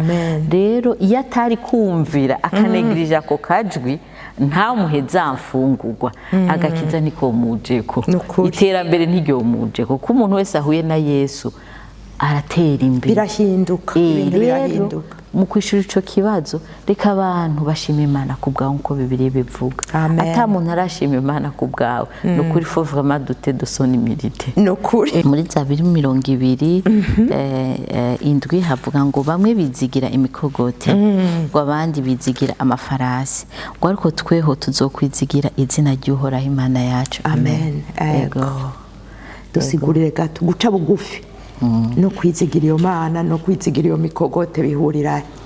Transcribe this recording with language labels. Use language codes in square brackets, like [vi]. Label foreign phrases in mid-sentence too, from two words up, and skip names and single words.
[rn] Rero iyo atari kumvira akanegirije ako kajwi ntamuhe za mfungurwa, agakiza niko mujeko, iterambere ntiryo mujeko. Ko umuntu wese ahuye na Yesu aratera imbere, birahinduka, ibintu birahinduka. Mu kwishura ico kibazo reka abantu bashima Imana kubwawe nko Bibiliya bivuga. Ata muntu arashima Imana kubwawe, nukuri [fr] faut vraiment douter de son humilité. [rn] Nukuri muri Zaburi 20:7 havuga ngo bamwe bizigira imikogote, ngo abandi bizigira amafarasi, ngo ariko tweho tuzokwizigira izina ry'Uhoraho Imana yacu. Amen. Ego dusigurire gato guca bugufi no kwizigira iyo Mana no kwizigira iyo mikogote bihurira.